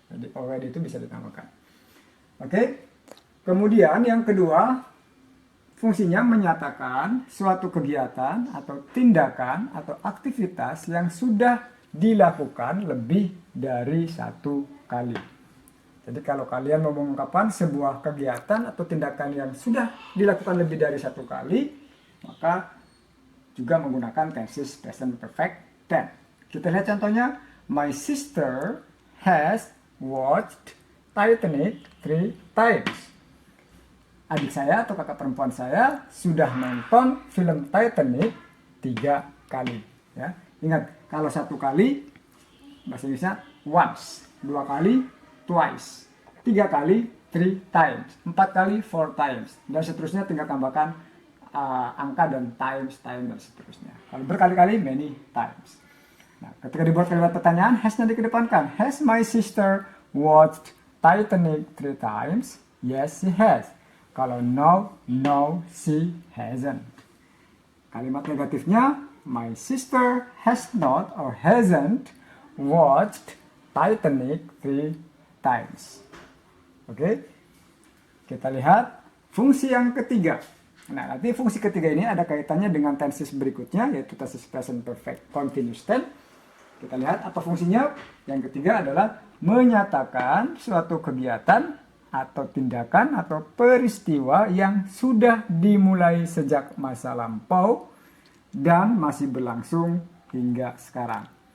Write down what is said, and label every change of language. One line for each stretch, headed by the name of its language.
Indonesian: Jadi already itu bisa ditambahkan. Oke. Kemudian yang kedua, fungsinya menyatakan suatu kegiatan atau tindakan atau aktivitas yang sudah dilakukan lebih dari satu kali. Jadi kalau kalian mau mengungkapkan sebuah kegiatan atau tindakan yang sudah dilakukan lebih dari satu kali, maka juga menggunakan tenses present perfect tense. Kita lihat contohnya,
English: my sister has watched Titanic 3 times.
Indonesian: Adik saya atau kakak perempuan saya sudah nonton film Titanic 3 kali. Ya. Ingat, kalau 1 kali bahasa Inggrisnya once, 2 kali twice, 3 kali 3 times, 4 kali 4 times, dan seterusnya tinggal tambahkan angka dan times, time, dan seterusnya. Kalau berkali-kali,
English: many times.
Indonesian: Nah, ketika dibuat kalimat pertanyaan, has-nya dikedepankan.
English: Has my sister watched Titanic 3 times? Yes, she has.
Indonesian: Kalau
English: no, no, she hasn't.
Indonesian: Kalimat negatifnya,
English: my sister has not or hasn't watched Titanic 3 times.
Indonesian: Oke, kita lihat fungsi yang ketiga. Nah, nanti fungsi ketiga ini ada kaitannya dengan tenses berikutnya, yaitu tenses present perfect continuous tense. Kita lihat apa fungsinya. Yang ketiga adalah menyatakan suatu kegiatan atau tindakan atau peristiwa yang sudah dimulai sejak masa lampau dan masih berlangsung hingga sekarang.